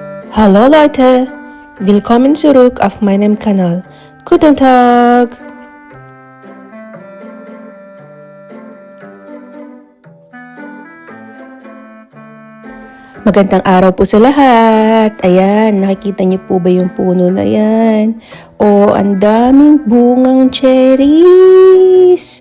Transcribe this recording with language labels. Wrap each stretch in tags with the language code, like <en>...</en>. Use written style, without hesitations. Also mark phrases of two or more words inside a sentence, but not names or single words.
<de>Hallo Leute, willkommen zurück auf meinem Kanal. Guten Tag!</de> <tl>Magandang araw po sa lahat. Ayan, nakikita niyo po ba yung puno na yan? O, ang daming bungang cherries.</tl>